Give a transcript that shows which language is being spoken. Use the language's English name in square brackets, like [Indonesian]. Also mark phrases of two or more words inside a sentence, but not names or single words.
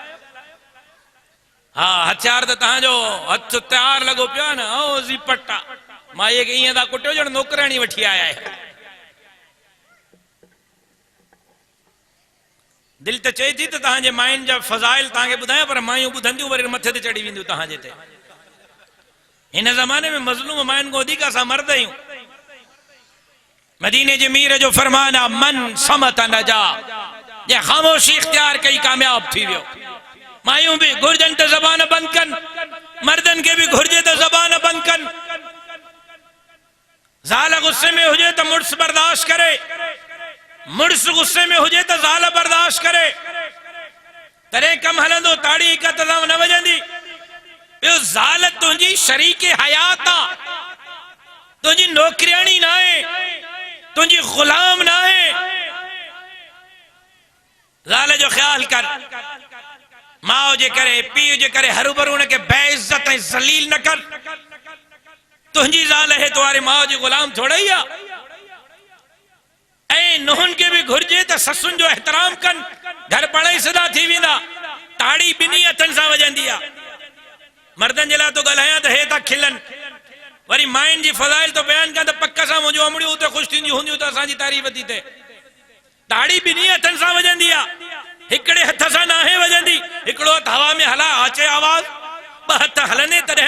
[Sindhi] हाँ हथियार त तव्हांजो हथ तैयार लॻो पियो आहे न ओ ज़ीपटा माईअ खे ईअं था कुटियो ॼण नौकराणी वठी आया आहे दिल त चए थी त तव्हांजे माइन जा फज़ाइल तव्हांखे ॿुधायां पर मायूं ॿुधंदियूं वरी मथे ते चढ़ी वेंदियूं तव्हांजे ते हिन ज़माने में मज़लूम माइन खां वधीक असां मर्द आहियूं मदीने जे मीर जो फरमान आहे [Arabic] من صمت نجا [Sindhi] जे ख़ामोशी इख्तियार कई कामयाब थी वियो मायूं भी घुर्जनि त ज़बान बंदि कनि मर्दनि खे भी घुर्जे त ज़बान बंदि कनि ज़ाल गुस्से में हुजे त मुड़स बर्दाश्त करे मुड़स गुस्से में हुजे त ज़ाल बर्दाश्त करे तॾहिं कम हलंदो ताड़ी हिक तदाम न वजंदी ॿियो ज़ाल तुंहिंजी शरीक हयात आहे तुंहिंजी नौकरियाणी न आहे तुंहिंजी गुलाम न आहे ज़ाल जो ख्याल कर माओ जे करे पीउ जे करे हरू भरू उनखे बेइज्जत ऐं ज़लील न कर तुंहिंजी ज़ाल है तुम्हारे माओ जी गुलाम थोड़ा ही आहे ऐं नुहनि खे बि घुर्जे त ससुनि जो एहतराम कनि घर पढ़ाई सिधा थी वेंदा ताड़ी ॿिन्ही हथनि सां वॼंदी आहे मर्दनि जे लाइ तो ॻाल्हायां त हे था खिलनि वरी माइन जी फज़ाइल तो बयान कयां त पक सां मुंहिंजूं अमड़ियूं उते ख़ुशि थींदियूं हूंदियूं त असांजी तारीफ़ थी थिए ताड़ी ॿिन्ही हथनि सां वॼंदी आहे हिकिड़े हथ सां न आहे वॼंदी हिकिड़ो हथ हवा में हला अचे आवाज़ ॿ हथ हलने तॾहिं